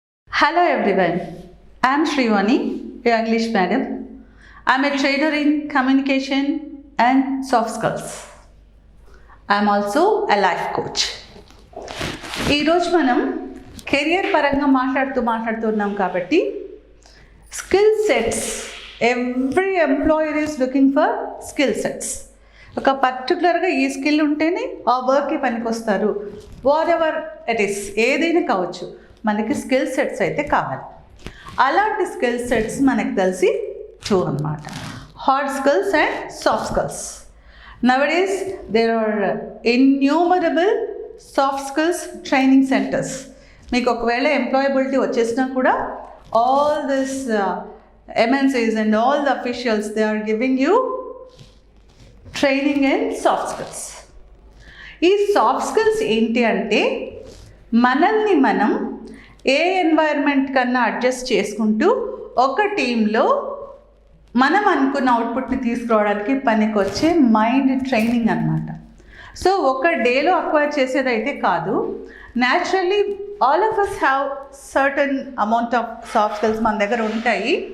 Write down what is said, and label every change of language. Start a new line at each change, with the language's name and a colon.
English: Hello everyone, I am Vani, your English madam. I am a trainer in communication and soft skills. I am also a life coach.
Telugu: ఈ రోజు మనం career పరంగా మాట్లాడుతున్నాం కాబట్టి skill sets
English: Every employer is looking for skill sets.
Telugu: ఒక పర్టికులర్గా ఈ skill ఉంటేనే ఆ వర్క్కి పనికొస్తారు.
English: whatever it is,
Telugu: ఏదైనా కావచ్చు, మనకి స్కిల్ సెట్స్ అయితే కావాలి. అలాంటి స్కిల్ సెట్స్ మనకు తెలిసి టూ అన్నమాట, hard skills and soft skills.
English: Nowadays there are innumerable soft skills training centres.
Telugu: మీకు ఒకవేళ ఎంప్లాయబిలిటీ వచ్చేసినా కూడా
English: All this MNCs and all the officials, they are giving you training in soft skills.
Telugu: ఈ soft skills ఏంటి అంటే మనల్ని మనం ఏ ఎన్వైర్న్మెంట్ కన్నా అడ్జస్ట్ చేసుకుంటూ ఒక టీంలో మనం అనుకున్న అవుట్పుట్ని తీసుకురావడానికి పనికొచ్చే మైండ్ ట్రైనింగ్ అన్నమాట. సో ఒక డేలో అక్వైర్ చేసేదైతే కాదు.
English: naturally all of us have certain amount of soft skills
Telugu: మన దగ్గర ఉంటాయి.